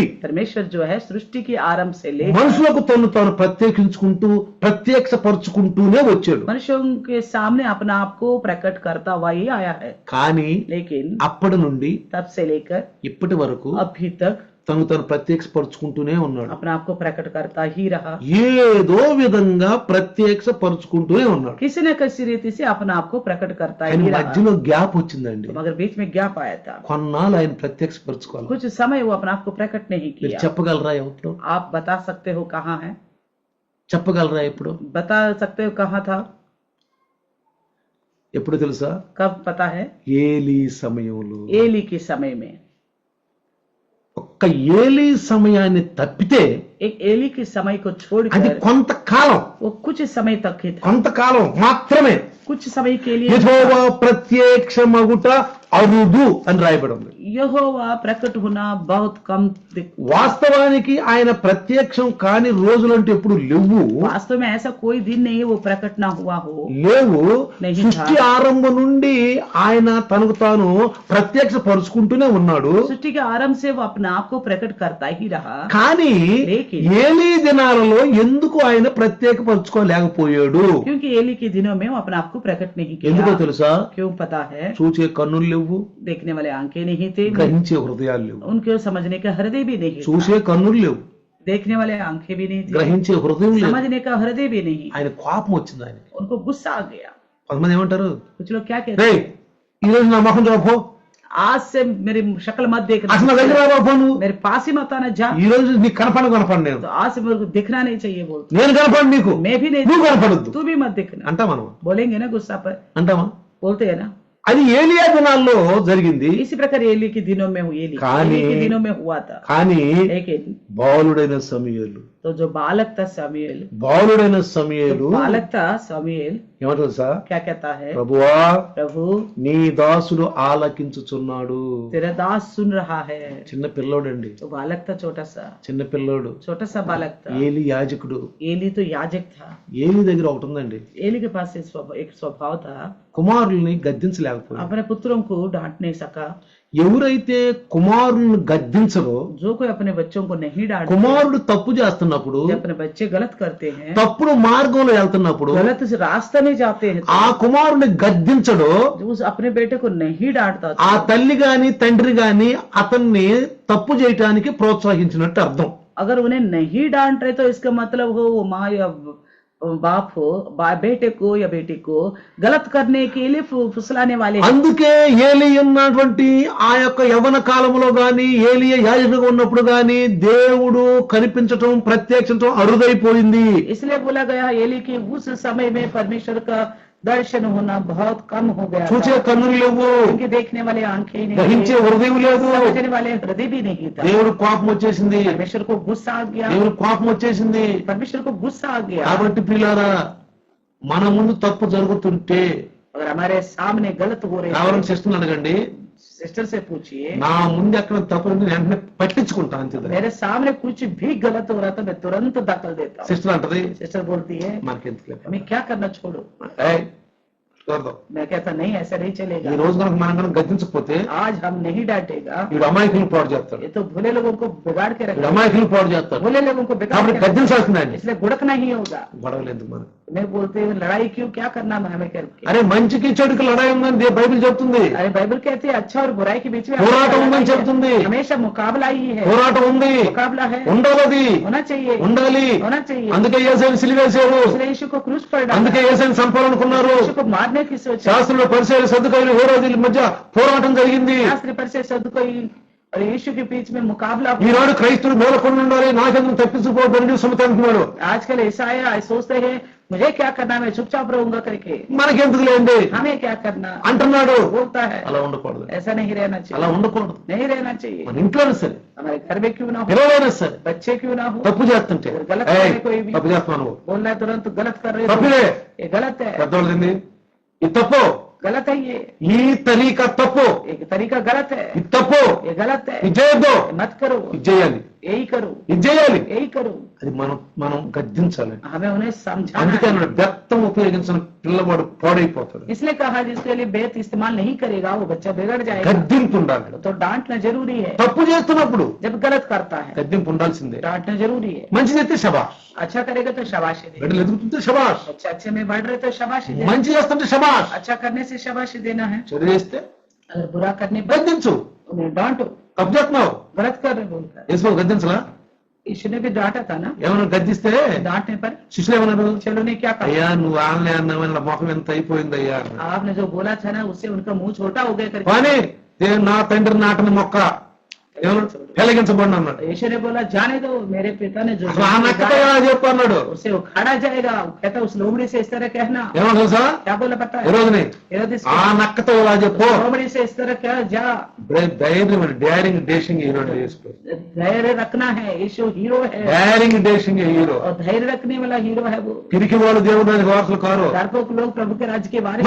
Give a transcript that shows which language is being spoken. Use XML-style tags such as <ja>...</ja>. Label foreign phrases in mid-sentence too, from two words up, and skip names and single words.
<hi>परमेश्वर जो है सृष्टि की आरंभ से लेकर</hi> <te>మనుషులకు తను తాను ప్రత్యేకించుకుంటూ ప్రత్యక్షపరుచుకుంటూనే వచ్చాడు.</te> <hi>मनुष्यों के सामने अपना आप को प्रकट करता हुआ ही आया है।</hi> <te>కానీ</te> <hi>लेकिन</hi> <te>అప్పటి నుండి</te> <hi>तब से लेकर</hi> <te>ఇప్పటి వరకు</te> <hi>अभी तक</hi> <te>తను తను ప్రత్యక్షపరుచుకుంటూనే ఉన్నాడు.</te> <hi>अपना आप को प्रकट करता ही रहा,</hi> <te>ఏదో విధంగా ప్రత్యక్షపరుచుకుంటూనే ఉన్నాడు.</te> <hi>किसी न किसी रीति से अपना आप को प्रकट करता</hi> <te>ఆయన</te> <hi>ही रहा।</hi> <te>మధ్యలో గ్యాప్ వచ్చిందండి.</te> <hi>तो मगर बीच में गैप आया था,</hi> <te>కొన్నాళ్ళు ఆయన ప్రత్యక్షపరచుకోవాలి.</te> <hi>कुछ समय वो अपना आप को प्रकट नहीं</hi> <te>మీరు</te> <hi>किया।</hi> <te>చెప్పగలరా ఎప్పుడు?</te> <hi>आप बता सकते हो कहाँ है?</hi> <te>చెప్పగలరా ఎప్పుడు?</te> <hi>बता सकते हो कहाँ था?</hi> <te>ఎప్పుడు తెలుసా?</te> <hi>कब पता है?</hi> <te>ఏలీ సమయంలో.</te> <hi>एली के समय में।</hi> <te>ఒక్క ఏలీ సమయాన్ని తప్పితే</te> <hi>एक एली के समय को</hi> <te>అది</te> <hi>छोड़कर</hi> <te>కొంతకాలం</te> <hi>वो कुछ समय तक ही था,</hi> <te>కొంతకాలం మాత్రమే</te> <hi>कुछ समय के लिए</hi> <te>యెహోవా ప్రత్యక్షమగుట అరుదు అని రాయబడి ఉంది.</te> <hi>यहोवा प्रकट होना बहुत कम</hi> <te>వాస్తవానికి ఆయన ప్రత్యక్షం కాని రోజులంటే ఎప్పుడు లేవు.</te> <hi>वास्तव में ऐसा कोई दिन नहीं है वो प्रकट ना हुआ हो,</hi> <te>లేవు.</te> <hi>नहीं</hi> <te>సృష్టి</te> <hi>था।</hi> <te>ఆరంభం నుండి ఆయన తనకు తాను ప్రత్యక్ష పరుచుకుంటూనే ఉన్నాడు.</te> <hi>सृष्टि के आरंभ से वो अपने आप को प्रकट करता ही रहा,</hi> <te>కానీ</te> <hi>लेकिन</hi> <te>ఏలీ దినాలలో ఎందుకు ఆయన ప్రత్యేక పరుచుకోలేకపోయాడు?</te> <hi>क्योंकि एली के दिनों में वो अपने आप को प्रकट नहीं</hi> <te>ఎందుకో</te> <hi>किया।</hi> <te>తెలుసా?</te> <hi>क्यों पता है?</hi> <te>చూచే కన్నులు లేవు,</te> <hi>देखने वाले आंखें नहीं थे,</hi> <te>గ్రహించే హృదయాలు లేవు.</te> <hi>उनके समझने का हृदय भी नहीं था,</hi> <te>చూసే కన్నులు లేవు,</te> <hi>देखने वाले आंखें भी नहीं थी,</hi> <te>గ్రహించే హృదయం లేదు.</te> <hi>समझने का हृदय भी नहीं,</hi> <te>ఆయన కోపం వచ్చింది ఆయన.</te> <hi>उनको गुस्सा आ गया।</hi> <te>కొంతమంది ఏమంటారు,</te> <hi>कुछ लोग क्या कहते</hi> <te>రే</te> <hi>हैं,</hi> <te>ఈ రోజు నా మొహం చూడపో,</te> <hi>आज से मेरी शक्ल मत देखना,</hi> <te>అసలు నా దగ్గర రాబో, నువ్వు</te> <hi>मेरे पास ही मत आना, जा,</hi> <te>ఈ రోజు నీకు కనపడను నేను,</te> <hi>तो आज से मेरे को दिखना नहीं चाहिए बोलते,</hi> <te>నేను కనపడు నీకు,</te> <hi>मैं भी नहीं,</hi> <te>నువ్వు కనపడద్దు</te> <hi>तू भी मत दिखना,</hi> <te>అంటా మనం,</te> <hi>बोलेंगे ना गुस्सा पर,</hi> <te>అంటామా?</te> <hi>बोलते हैं ना।</hi> <te>అది ఏలియా దినాల్లో జరిగింది.</te> <hi>इसी प्रकार एली के दिनों में हुई, एली के दिनों में हुआ था।</hi> <te>కానీ</te> <hi>लेकिन</hi> <te>బాలుడైన సమూయేలు,</te> <hi>तो जो बालक था समूएल,</hi> <te>బాలుడైన సమూయేలు</te> <hi>बालक था समूएल</hi> <te>ఏమంటారు సార్?</te> <hi>क्या कहता है,</hi> <te>ప్రభువా</te> <hi>प्रभु</hi> <te>నీ దాసుడు ఆలకించుచున్నాడు.</te> <hi>तेरा दास सुन रहा है।</hi> <te>చిన్న పిల్లోడండి,</te> <hi>तो बालक था छोटा सा बालक था,</hi> <te>ఏలి యాజకుడు.</te> <hi>एली तो याजक था।</hi> <te>ఏలి దగ్గర ఒకటి ఉందండి,</te> <hi>एली के पास एक स्वभाव था,</hi> <te>కుమారుల్ని గద్దించలేకపోయాడు.</te> <hi>अपने पुत्रों को डांट नहीं सका।</hi> <te>ఎవరైతే కుమారుని గద్దించరో,</te> <hi>जो कोई अपने बच्चों को नहीं डांटता,</hi> <te>కుమారుడు తప్పు చేస్తున్నప్పుడు,</te> <hi>जब अपने बच्चे गलत करते हैं,</hi> <te>తప్పుడు మార్గంలో వెళ్తున్నప్పుడు</te> <hi>गलत रास्ते में जाते हैं,</hi> <te>ఆ కుమారుని గద్దించడో,</te> <hi>जो उस अपने बेटे को नहीं डांटता</hi> <te>ఆ</te> <hi>था,</hi> <te>తల్లి గాని తండ్రి గాని అతన్ని తప్పు చేయటానికి ప్రోత్సహించినట్టు అర్థం.</te> <hi>अगर उन्हें नहीं डांट रहे तो इसका मतलब हो वो माँ या बाप हो बेटे को या बेटी को गलत करने के लिए फुसलाने वाले हैं।</hi> <te>అందుకే ఏలి ఉన్నటువంటి ఆ యొక్క యవ్వన కాలంలో గాని, ఏలియా యాజకుడుగా ఉన్నప్పుడు గాని దేవుడు కనిపించటం, ప్రత్యక్షించటం అరుదైపోయింది.</te> <hi>इसलिए बोला गया एली की उस समय में परमेश्वर का दर्शन होना बहुत कम हो गया था।</hi> <te>చూచే కన్నులు లేవు,</te> <hi>उनके देखने वाले आंखें नहीं</hi> <te>గ్రహించే</te> <hi>थी,</hi> <te>హృదయం లేదు.</te> <hi>समझने वाले हृदय भी नहीं था।</hi> <te>దేవుడు కోపం వచ్చేసింది,</te> <hi>परमेश्वर को गुस्सा आ गया,</hi> <te>దేవుడు కోపం వచ్చేసింది.</te> <hi>परमेश्वर को गुस्सा आ गया।</hi> <te>కాబట్టి ప్రియులారా, మన ముందు తప్పు జరుగుతుంటే</te> <hi>अगर हमारे सामने गलत हो रहे</hi> <te>ఎవరైనా</te> <hi>हैं,</hi> <te>సిస్టర్ అడగండి,</te> <hi>सिस्टर से पूछिए,</hi> <te>నా ముందు ఎక్కడ తప్పు ఉంది వెంటనే పట్టించుకుంటా అంతే.</te> <hi>मेरे सामने कुछ भी गलत हो रहा था मैं तुरंत दखल देता हूँ।</hi> <te>సిస్టర్ అంటది,</te> <hi>सिस्टर बोलती है</hi> <te>మనకెందుకు లేదు,</te> <hi>हमें क्या करना छोड़ो।</hi> <te>ఏయ్, చూడదు.</te> <hi>मैं कहता नहीं ऐसा नहीं</hi> <te>ఈ</te> <hi>चलेगा,</hi> <te>రోజు కనుక మనం కనుక గద్దించకపోతే</te> <hi>आज हम नहीं डांटेगा,</hi> <te>వీడు అమాయకులు పాడు చేస్తాడు,</te> <hi>ये तो भोले लोगों को बिगाड़ के</hi> <te>వీడు</te> <hi>रखेगा,</hi> <te>అమాయకులు పాడు చేస్తాడు.</te> <hi>भोले लोगों को बिगाड़</hi> <te>కాబట్టి</te> <hi>के रखेगा,</hi> <te>గద్దించాల్సిందండి.</te> <hi>इसलिए गुड़कना ही होगा।</hi> <te>గొడవలు ఎందుకు మనకు?</te> <hi>मैं बोलते हैं लड़ाई क्यों, क्या करना हमें करके।</hi> <te>అరే మంచికి చెడుకి లడాయి ఉందని బైబిల్ చెప్తుంది,</te> <hi>अरे बाइबल कहते हैं अच्छा और बुराई के बीच में</hi> <te>పోరాటం ఉందని చెప్తుంది.</te> <hi>हमेशा मुकाबला ही है,</hi> <te>పోరాటం ఉంది,</te> <hi>मुकाबला है,</hi> <te>ఉండాలి, అది</te> <hi>होना चाहिए,</hi> <te>ఉండాలి.</te> <hi>होना चाहिए।</hi> <te>అందుకే యేసుని సిలువేశారు,</te> <hi>इसलिए यीशु को क्रूस पर डाला,</hi> <te>అందుకే యేసుని చంపాలనుకున్నారు.</te> <hi>यीशु को मारने की सोच,</hi> <te>శాస్త్రంలో పరిచయ సదుకాయులు హేరోదుల మధ్య పోరాటం జరిగింది.</te> <hi>शास्त्र पर से सदुकोई और यीशु के बीच में मुकाबला हुआ।</hi> <te>ఈనాడు క్రైస్తవులు మేలకొని ఉండాలి, నాకెందుకు తప్పించుకోవద్దని సుమతి అంటున్నాడు.</te> <hi>आजकल ईसाई सोचते हैं मुझे क्या करना, मैं चुपचाप रहूंगा करके,</hi> <te>మనకెందుకు లేండి</te> <hi>हमें क्या करना</hi> <te>అంటున్నాడు.</te> <hi>बोलता है।</hi> <te>అలా ఉండకూడదు,</te> <hi>ऐसा नहीं रहना</hi> <te>అలా</te> <hi>चाहिए,</hi> <te>ఉండకూడదు.</te> <hi>नहीं रहना चाहिए।</hi> <te>మన ఇంట్లోనే సరే,</te> <hi>हमारे घर में क्यों ना हो,</hi> <te>పిల్లలైనా సరే,</te> <hi>बच्चे क्यों ना हो,</hi> <te>తప్పు చేస్తుంటే</te> <hi>गलत</hi> <te>ఏయ్,</te> <hi>करे कोई भी,</hi> <te>తప్పు చేస్తున్నావు,</te> <hi>बोलना है तुरंत गलत कर रहे</hi> <te>తప్పులే,</te> <hi>हो, ये गलत है,</hi> <te>పెద్దవాళ్ళు తింది ఇది తప్పు,</te> <hi>गलत है, ये</hi> <te>ఈ తరీకా తప్పు,</te> <hi>एक तरीका गलत है,</hi> <te>ఇది తప్పు,</te> <hi>ये गलत है,</hi> <te>ఇది చేయొద్దు,</te> <hi>ये मत करो,</hi> <te>ఇది చేయాలి,</te> <hi>यही करो,</hi> <te>ఇది చేయాలి.</te> <hi>यही करो।</hi> <te>అది మనం గద్దించాలి.</te> <hi>हमें उन्हें समझाना</hi> <te>అందుకే</te> <hi>है।</hi> <te>అన్నాడు, బెత్తం ఉపయోగించిన పిల్లవాడు పాడైపోతాడు.</te> <hi>इसलिए कहा जिसके लिए बेत इस्तेमाल नहीं करेगा वो बच्चा बिगड़ जाएगा।</hi> <te>గద్దింపు ఉండాలి.</te> <hi>तो डांटना जरूरी है,</hi> <te>తప్పు చేస్తున్నప్పుడు</te> <hi>जब गलत करता है</hi> <te>గద్దింపు ఉండాల్సిందే.</te> <hi>डांटना जरूरी है।</hi> <te>మంచి చేస్తే శబాష్,</te> <hi>अच्छा करेगा तो शाबाशी दे,</hi> <te>బిడ్డలు ఎదుగుతుంటే శబాష్,</te> <hi>अच्छा अच्छे में बढ़ रहे तो शाबाशी दे,</hi> <te>మంచి చేస్తుంటే శబాష్,</te> <hi>अच्छा करने से शाबाशी देना है,</hi> <te>చెడు చేస్తే</te> <hi>अगर बुरा करने पर</hi> <te>గద్దించు.</te> <hi>उन्हें डांटो,</hi> <te>తప్పు చేస్తున్నావు,</te> <hi>गलत कर रहे बोलकर।</hi> <te>యేసు గద్దించలా?</te> <hi>यीशु ने भी डांटा था ना,</hi> <te>ఏమన్నా గద్దిస్తే</te> <hi>डांटने पर</hi> <te>శిష్యులు ఏమన్నారు?</te> <hi>चलो ने क्या</hi> <te>అయ్యా</te> <hi>कहा,</hi> <te>నువ్వు ఆన్లే అన్నావని మొహం ఎంత అయిపోయిందయ్యా అన్నారు.</te> <hi>आपने जो बोला था ना उससे उनका मुंह छोटा हो गया करके।</hi> <te>కానీ దేవుడు నా తండ్రి నాటని మొక్క, పెళ్లగించబడి అన్నాడు.</te> <hi>यीशु ने बोला जाने दो, मेरे पिता ने जो</hi> <te>అసలు ఆ నక్కతో ఎలా చెప్పు అన్నాడు.</te> <hi>उसे उखाड़ा जाएगा। कहता उस लोमड़ी से इस तरह कहना।</hi> <te>ఏమో తెలుసా</te> <hi>क्या बोला पता</hi> <te>ఈ</te> <hi>है?</hi> <te>రోజుని</te> <hi>हेरोदेस</hi> <te>ఆ నక్కతో ఎలా చెప్పు.</te> <hi>लोमड़ी से इस तरह क्या जा।</hi> <te>ధైర్యం</te> <en>daring dashing hero</en> <te>చేసుకో.</te> <hi>धैर्य रखना है, यीशु हीरो है</hi> <en>daring dashing hero.</en> <hi>और धैर्य रखने वाला हीरो है वो।</hi> <te>పిరికి వాళ్ళు దేవుడు రాజు వారసులు కారు.</te> <hi>डरपोक लोग प्रभु के राज्य के बारे</hi>